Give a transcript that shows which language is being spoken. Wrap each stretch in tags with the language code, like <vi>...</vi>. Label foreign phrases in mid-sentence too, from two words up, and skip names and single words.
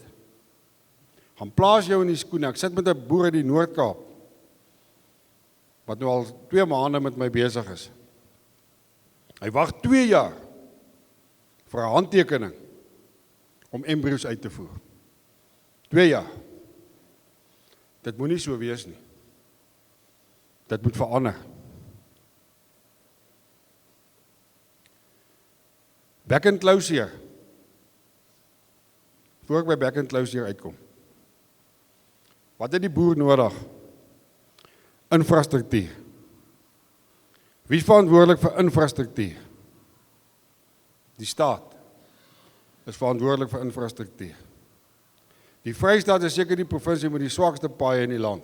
<af>Gaan plaas jou in die skoene. Ek sit met 'n boer in die Noord-Kaap, wat nou al 2 maande met my besig is. Hy wag 2 jaar vir 'n handtekening om embryos uit te voer. 2 jaar. Dit moet nie so wees nie. Dit moet verander.</af> <en>Back and close</en> <af>hier. Voor ek by</af> <en>back and close</en> <af>hier uitkom. Wat het die boer nodig? Infrastruktuur. Wie is verantwoordelik vir infrastruktuur? Die staat is verantwoordelik vir infrastruktuur. Die Vrystaat is seker die provinsie met die swakste paaie in die land.</af>